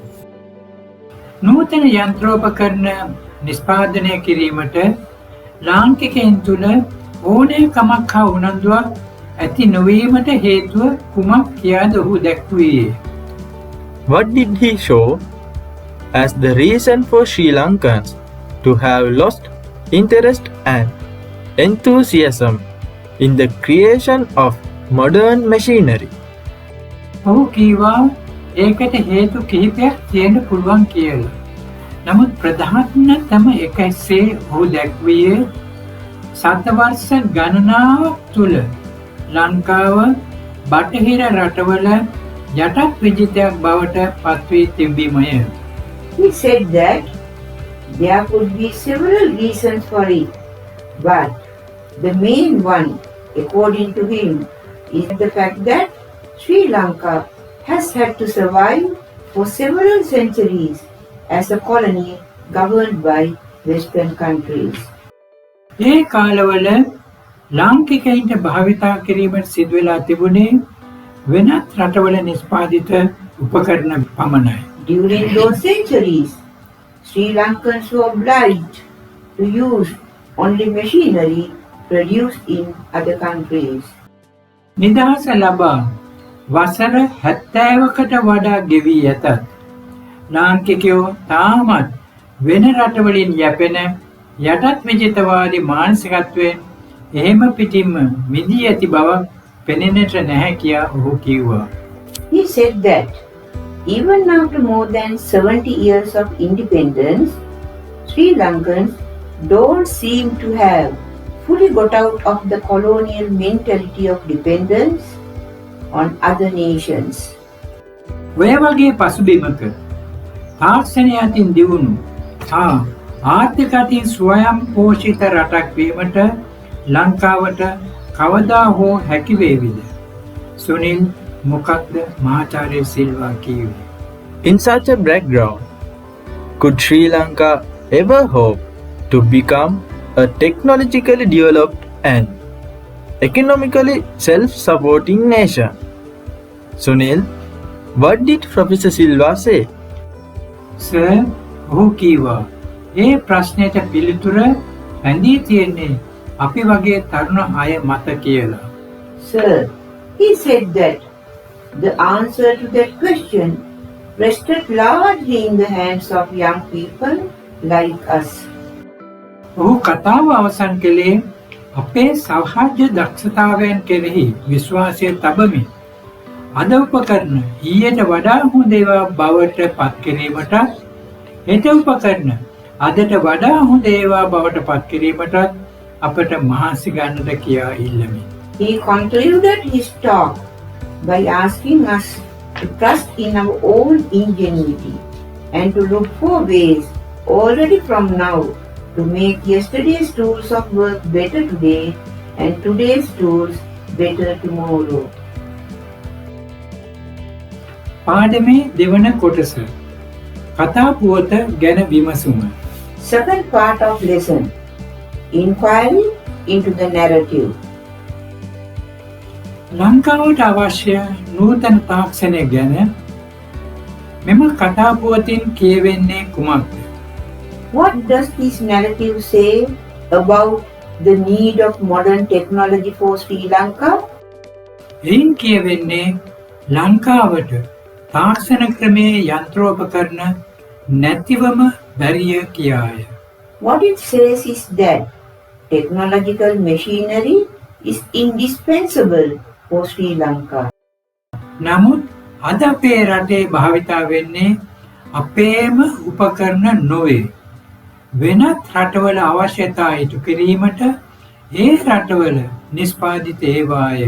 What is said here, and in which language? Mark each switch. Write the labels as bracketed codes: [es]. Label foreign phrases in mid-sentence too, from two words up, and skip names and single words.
[si] නූතන යන්ත්‍රෝපකරණ නිෂ්පාදනය කිරීමට ලාංකිකයන් තුළ ඕනෑකමක් හා උනන්දුවක් ඇති නොවීමට හේතුව කුමක් කියාද ඔහු දැක්වුවේ? [en] What did he show as the reason for Sri Lankans to have lost interest and enthusiasm in the creation of modern machinery? [si] ඔහු කීවා ඒකට හේතු කිහිපයක් තියෙන්න පුළුවන් කියලා. නමුත් ප්‍රධානතම එකසේ ඔහු දැක්වියේ සතවර්ෂ ගණනාවක් තුළ ලංකාව බටහිර රටවල යටත් විජිතයක් බවට පත්වී තිබීමය. [en] He said that there could be several reasons for it, but the main one, according to him, is the fact that Sri Lanka has had to survive for several centuries as a colony governed by Western countries. [si] ඒ කාලවල ලාංකිකයින්ට භාවිතා කිරීමට සිදුවෙලා තිබුණේ වෙනත් රටවල නිෂ්පාදිත උපකරණ පමණයි. [en] During those centuries, Sri Lankans were obliged to use only machinery produced in other countries. [si] නිදහස ලබා වසර 70කට වඩා ගෙවී ඇතත් ලාංකිකයෝ තාමත් වෙන රටවලින් යැපෙන යටත් විජිතවාදී මානසිකත්වයෙන් එහෙම පිටින්ම මිදී ඇති බවක් පෙනෙන්නට නැහැ කියා ඔහු කිව්වා. [en] He said that even after more than 70 years of independence, Sri Lankans don't seem to have fully got out of the colonial mentality of dependence on other nations. [si] ඔය වගේ පසුබිමක තාක්ෂණය අතින් දියුණු හා ආර්ථික අතින් ස්වයං පෝෂිත රටක් වීමට ලංකාවට කවදා හෝ හැකි වේවිද? සුනිල් මොකක්ද මහාචාර්ය සිල්වා කිව්වේ? [en] In such a background, could Sri Lanka ever hope to become a technologically developed and economically self-supporting nation? Sunil, what did Professor Silva say? [si] සර් ඔහු කිව්වා ඒ ප්‍රශ්නයට පිළිතුර ඇඳී තියෙන්නේ අපි වගේ තරුණ අය මත කියලා. [en] Sir, he said that the answer to that question rested largely in the hands of young people like us. [si] ඔහු කතාව අවසන් කළේ අපේ සහජ දක්ෂතාවයන් කෙරෙහි විශ්වාසය තබමින් අද උපකරණ ඊට වඩා හොඳ ඒවා බවට පත් කිරීමට හෙට උපකරණ අදට වඩා හොඳ ඒවා බවට පත් කිරීමට අපට මහන්සි ගන්නට කියා ඉල්ලමි. [en] He concluded his talk by asking us to trust in our own ingenuity and to look for ways already from now to make yesterday's tools of work better today and today's tools better tomorrow. [si] පාඩමේ දෙවන කොටස කතා පුවත ගැන විමසුම. [en] Second part of lesson, inquiry into the narrative. [si] ලංකාවට අවශ්‍ය නූතන තාක්ෂණය ගැන මෙම කතා පුවතින් කියවෙන්නේ කුමක්ද? [en] What does this narrative say about the need of modern technology for Sri Lanka? [si] එයින් කියවෙන්නේ ලංකාවට තාක්ෂණ ක්‍රමයේ යන්ත්‍රෝපකරණ නැතිවම බැරිය කියාය. [en] What it says is that technological machinery is indispensable for Sri Lanka. [si] නමුත් අද අපේ රටේ භාවිතා වෙන්නේ අපේම උපකරණ නොවේ. වෙනත් රටවල අවශ්‍යතා ඉටු කිරීමට ඒ රටවල නිෂ්පාදිත ඒවාය.